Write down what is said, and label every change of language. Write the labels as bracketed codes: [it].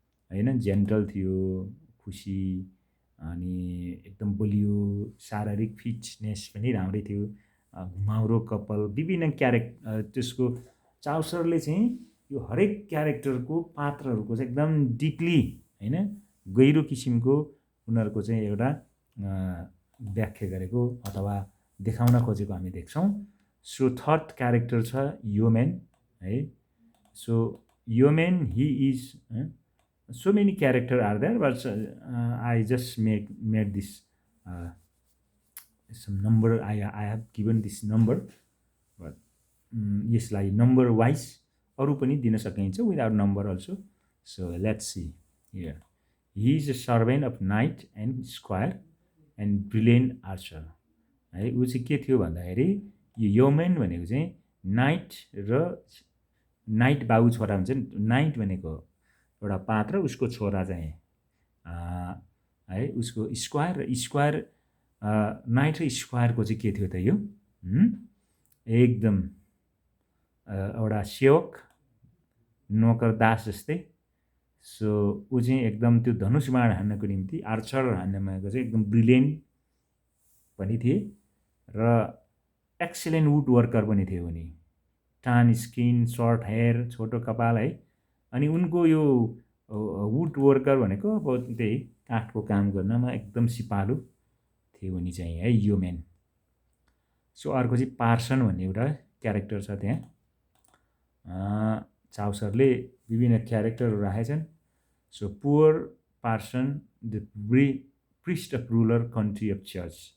[ne] होइन जेन्टल थियो खुसी अनि एकदम बलियो शारीरिक फिटनेस पनि राम्रै थियो घुमाउरो कपाल विभिन्न त्यसको चाउसरले चाहिँ यो हरेक क्यारेक्टरको पात्रहरूको चाहिँ एकदम डिपली होइन गहिरो किसिमको उनीहरूको चाहिँ एउटा व्याख्या गरेको अथवा देखाउन खोजेको हामी देख्छौँ। सो थर्ड क्यारेक्टर छ योमेन है। [en] So yeoman he is so many characters are there, but I just made this some number. I have given this number, but [ne] यसलाई [en] number wise [ne] अरू पनि दिन सकिन्छ [en] without number also. So let's see here. He is a servant of knight and squire and brilliant archer. [ne] है ऊ चाहिँ के थियो भन्दाखेरि यो योमेन भनेको चाहिँ नाइट र नाइट बाबु छोरा हुन्छ नि। नाइट भनेको एउटा पात्र, उसको छोरा चाहिँ है उसको स्क्वायर र स्क्वायर नाइट र स्क्वायरको चाहिँ के थियो त यो एकदम एउटा सेवक नोकर दास जस्तै। सो ऊ चाहिँ एकदम त्यो धनुष बाण हान्नको निम्ति आर्चर हान्नमा चाहिँ एकदम ब्रिलियन्ट पनि थिए र एक्सिलेन्ट वुड वर्कर पनि थियो उनी। टान स्किन, सर्ट हेयर, छोटो कपाल है। अनि उनको यो वुड वर्कर भनेको अब त्यही काठको काम गर्नमा एकदम सिपालु थियो उनी चाहिँ है योमेन। सो अर्को चाहिँ पार्सन भन्ने एउटा क्यारेक्टर छ त्यहाँ। चाउसरले विभिन्न क्यारेक्टरहरू राखेछन्। So [en] Poor parson the priest of rural country of church.